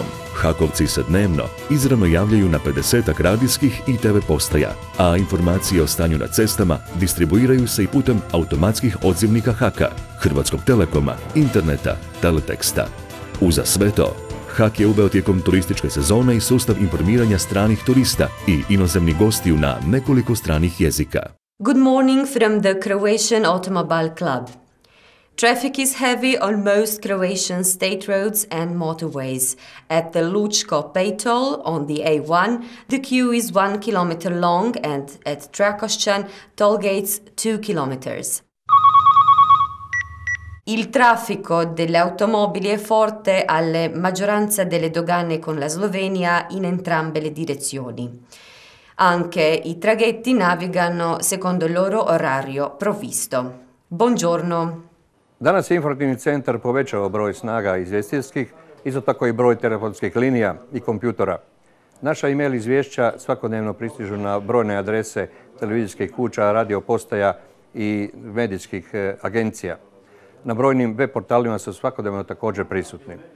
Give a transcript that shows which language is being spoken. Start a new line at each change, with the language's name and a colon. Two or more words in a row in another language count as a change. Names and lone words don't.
Croatian: Hakovci se dnevno izravno javljaju na 50-ak radijskih i TV postaja, a informacije o stanju na cestama distribuiraju se i putem automatskih odzivnika Haka, Hrvatskog Telekoma, interneta, teleteksta. Uza sve to, Hak je uveo tijekom turističke sezone i sustav informiranja stranih turista i inozemnih gostiju na nekoliko stranih jezika.
English: Good morning from the Croatian Automobile Club. Traffic is heavy on most Croatian state roads and motorways. At the Lučko Pejtol on the A1, the queue is 1 kilometer long and at Trakošćan, toll gates 2 kilometers.
Italian: Il traffico delle automobili è forte alla maggioranza delle dogane con la Slovenia in entrambe le direzioni. Anche i traghetti navigano secondo il loro orario provvisto. Buongiorno.
Croatian: Danas je informativni centar povećao broj snaga izvjestiteljskih, isto tako i broj telefonskih linija i kompjutora. Naša e-mail izvješća svakodnevno pristižu na brojne adrese televizijskih kuća, radio postaja i medijskih agencija. Na brojnim web portalima su svakodnevno također prisutni.